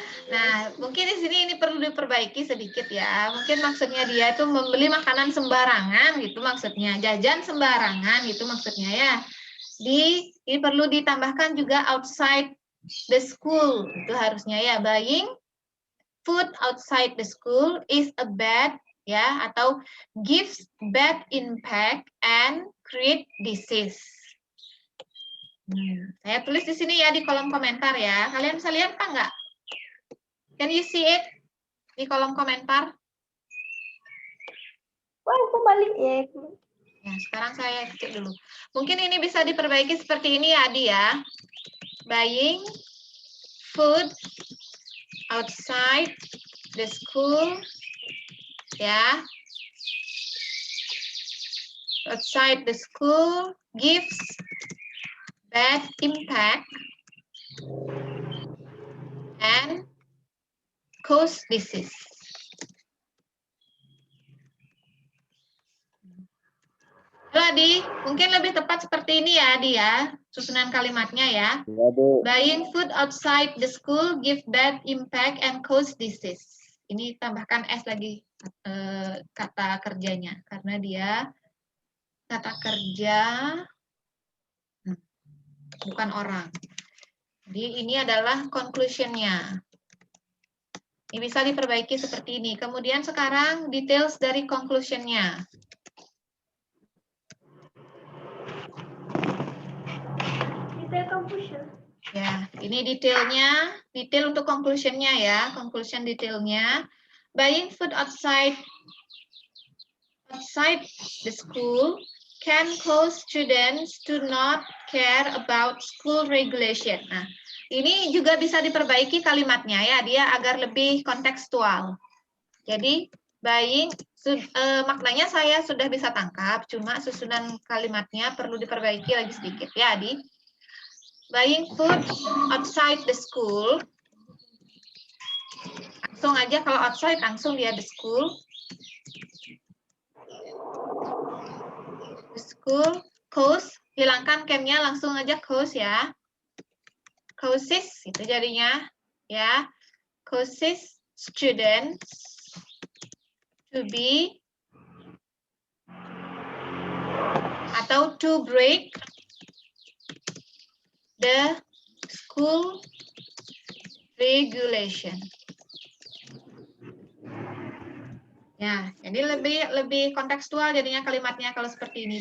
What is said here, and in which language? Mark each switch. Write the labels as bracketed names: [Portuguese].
[Indonesian] Nah, mungkin di sini ini perlu diperbaiki sedikit ya. Mungkin maksudnya dia itu membeli makanan sembarangan gitu maksudnya. Jajan sembarangan gitu maksudnya ya. Ini perlu ditambahkan juga [English] outside the school. [Indonesian] Itu harusnya ya. [English] Buying food outside the school is a bad ya atau gives bad impact and create disease. [Indonesian] Saya tulis di sini ya di kolom komentar ya. Kalian bisa lihat apa enggak? [English] Can you see it [Indonesian] di kolom komentar? Wah, aku balik ya. Ya, sekarang saya cek dulu. Mungkin ini bisa diperbaiki seperti ini ya, Adi ya. [English] Buying food outside the school ya. Outside the school gives bad impact and cause disease. [Indonesian] Halo Adi, mungkin lebih tepat seperti ini ya Adi ya, susunan kalimatnya ya. Ya, Bu. [English] Buying food outside the school give bad impact and cause disease. [Indonesian] Ini tambahkan S lagi kata kerjanya, karena dia kata kerja bukan orang. Jadi ini adalah conclusion-nya. Ini bisa diperbaiki seperti ini. Kemudian sekarang details dari conclusion-nya. Ya, ini detailnya, detail untuk conclusion-nya ya, conclusion detailnya. [English] Buying food outside the school can cause students to not care about school regulation. [Indonesian] Nah, ini juga bisa diperbaiki kalimatnya ya, dia agar lebih kontekstual. Jadi, buying, maknanya saya sudah bisa tangkap, cuma susunan kalimatnya perlu diperbaiki lagi sedikit ya, Adi. [English] Buying food outside the school, [Indonesian] langsung aja kalau [English] outside langsung dia the school. The school cause, [Indonesian] hilangkan can-nya langsung aja cause ya. [English] Causes [Indonesian] itu jadinya ya. [English] Causes students to be atau to break the school regulation. [Indonesian] Ya, jadi lebih kontekstual jadinya kalimatnya kalau seperti ini.